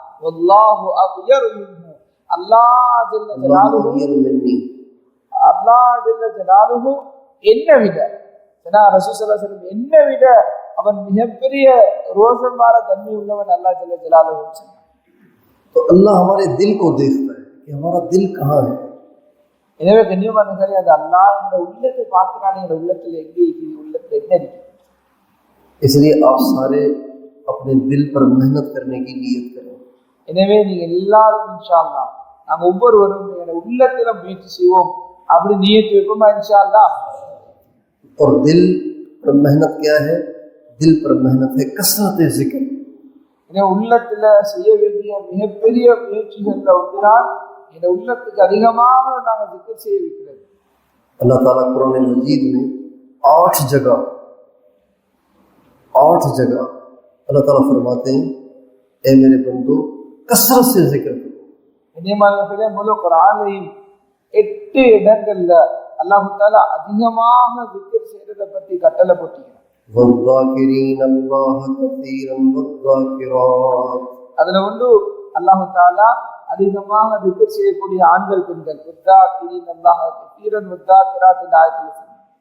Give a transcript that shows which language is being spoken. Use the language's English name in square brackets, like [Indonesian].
[Arabic] வல்லாஹு அக்யரு மின்ஹு, [Tamil] அல்லாஹ் ஜல்ல ஜலாலுஹு என்ன விட ரசூல் ஸல்லல்லாஹு அலைஹி வஸல்லம் என்ன விட அவன் மிகப்பெரிய ரோஷமான தன்மை உள்ளவன் அல்லாஹ் ஜல்ல ஜலாலுஹு சொன்னான். [Hindi] तो अल्लाह हमारे दिल को देखता है कि हमारा दिल कहाँ है। [Tamil] எனவே கண்ணியமானவர்களே, அது அல்லாஹ் இந்த உள்ளத்தை பார்க்கிறான், இந்த உள்ளத்தில் எங்கே இருக்குது, உள்ளத்தில் என்ன இருக்கு. [Hindi] इसलिए आप सारे अपने दिल पर मेहनत करने की नीयत करें। [Tamil] எனவே நீங்க எல்லாரும் இன்ஷா அல்லாஹ் நாங்க ஒவ்வொருவரும் எங்களுடைய உள்ளத்துல முயற்சி செய்வோம், அப்படி நியத்து வைப்போமா இன்ஷா அல்லாஹ். [Hindi] और दिल पर मेहनत क्या है? दिल पर मेहनत है कसरत जिक्र। [Tamil] உள்ளத்துல செய்ய வேண்டிய மிகப்பெரிய முயற்சிகள்ல ஒன்றுதான் இந்த உள்ளத்துக்கு அதிகமாக நாங்கள் திக்ர் செய்ய வைக்கிறது. [Hindi] अल्लाह ताला कुरान मजीद में 8 जगह अल्लाह ताला फरमाते हैं, ए मेरे बंदो कसरत से जिक्र करो। [Tamil] இனிமேல் முழு குர்ஆனிலும் 8 இடங்கள்ல அல்லாஹ் தஆலா அதிகமாக திக்ர் செய்யறதை பத்தி கட்டளை போட்டிருக்கார். [Arabic] வல்லாகிரீன அல்லாஹ கஸீரன் வல்லாகிராத், [Tamil] அதுல ஒன்று அல்லாஹ் தஆலா அதிகமாக திக்ர் செய்யக்கூடிய ஆண்கள் பெண்கள், [Arabic] வல்லாகிரீன அல்லாஹ கஸீரன் வல்லாகிராத் [Tamil] இந்த ஆயத்துல சொன்னார்.